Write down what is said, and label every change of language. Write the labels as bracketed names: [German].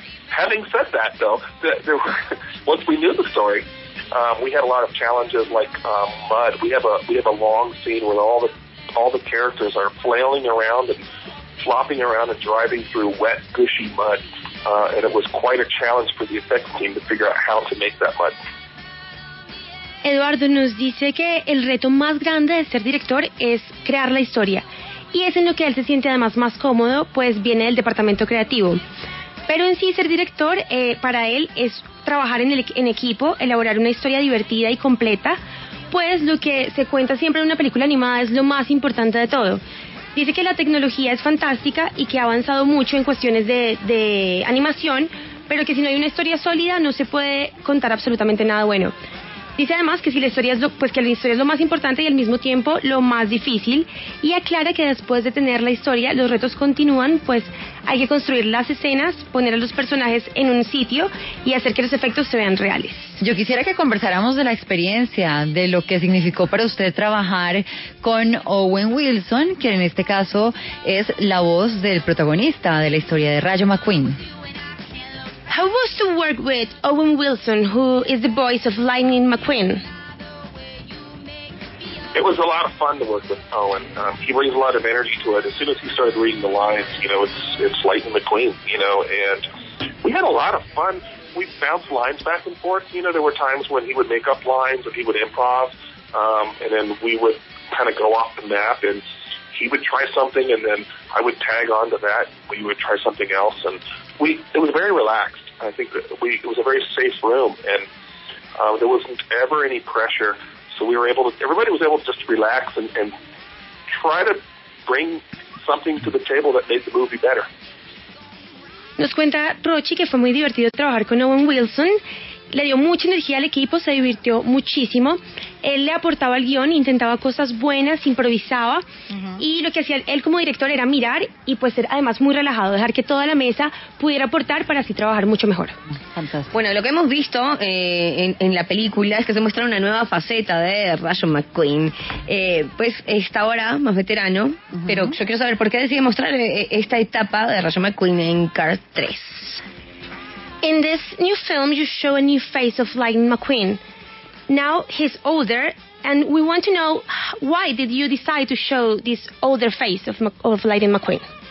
[English] Having said that, though, once we knew the story, we had a lot of challenges like mud. We have a long scene where all the characters are flailing around and flopping around and driving through wet, gushy mud, and it was quite a challenge for the effects team to figure out how to make that mud. [Spanish] Eduardo nos dice que el reto más grande de ser director es crear la historia, y es en lo que él se siente además más cómodo, pues viene del departamento creativo. Pero en sí ser director, para él es trabajar en equipo, elaborar una historia divertida y completa, pues lo que se cuenta siempre en una película animada es lo más importante de todo. Dice que la tecnología es fantástica y que ha avanzado mucho en cuestiones de animación, pero que si no hay una historia sólida no se puede contar absolutamente nada bueno. Dice además que si la historia es que la historia es lo más importante y al mismo tiempo lo más difícil, y aclara que después de tener la historia los retos continúan, pues hay que construir las escenas, poner a los personajes en un sitio y hacer que los efectos se vean reales. Yo quisiera que conversáramos de la experiencia, de lo que significó para usted trabajar con Owen Wilson, que en este caso es la voz del protagonista de la historia de Rayo McQueen. [English] How was to work with Owen Wilson, who is the voice of Lightning McQueen? It was a lot of fun to work with Owen. He brings a lot of energy to it. As soon as he started reading the lines, it's Lightning McQueen, and we had a lot of fun. We bounced lines back and forth. There were times when he would make up lines and he would improv, and then we would kind of go off the map, and he would try something, and then I would tag on to that. We would try something else, and it was very relaxed. I think that it was a very safe room, and there wasn't ever any pressure. So everybody was able to just relax and try to bring something to the table that made the movie better. [Spanish] Nos cuenta Rochi que fue muy divertido trabajar con Owen Wilson. Le dio mucha energía al equipo, se divirtió muchísimo. Él le aportaba al guión, intentaba cosas buenas, improvisaba, y lo que hacía él como director era mirar y pues ser además muy relajado, dejar que toda la mesa pudiera aportar para así trabajar mucho mejor. Fantástico. Bueno, lo que hemos visto en la película es que se muestra una nueva faceta de Rayo McQueen. Pues está ahora más veterano, pero yo quiero saber por qué decide mostrar esta etapa de Rayo McQueen en Cars 3. [English] In this new film, you show a new face of Lightning McQueen. Now he's older, and we want to know why did you decide to show this older face of Lightning McQueen?